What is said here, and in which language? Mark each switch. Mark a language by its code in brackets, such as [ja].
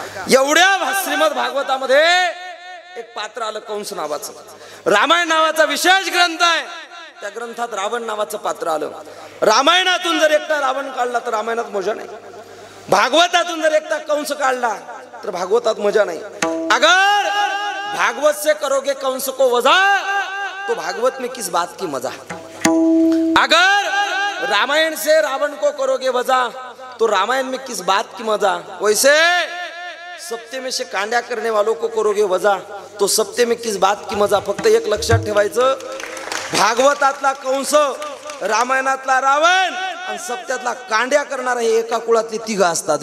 [mr] एवढ्या श्रीमद भागवतामध्ये एक पात्र आलं कंस नावाचं. रामायण नावाचा विशेष ग्रंथ आहे. त्या ग्रंथात रावण नावाचं पात्र आलं. रामायणातून जर एकटा रावण काढला तर रामायणात मजा नाही. भागवतातून जर एकटा कंस काढला तर भागवतात मजा नाही. [hi] अगर भागवत से करोगे कंस को वजा तो भागवत में किस बात की मजा. अगर रामायण से रावण को करोगे वजा तो रामायण में किस बात की मजा. वैसे सप्ते में से कांड्या करने वालों को करोगे वजा तो सप्ते में किस बात की मजा. [mr] फक्त एक लक्षात ठेवायचं, भागवतातला कंस, रामायणातला रावण आणि सप्त्यातला कांड्या करणारा हे एका कुळातले तिघ असतात.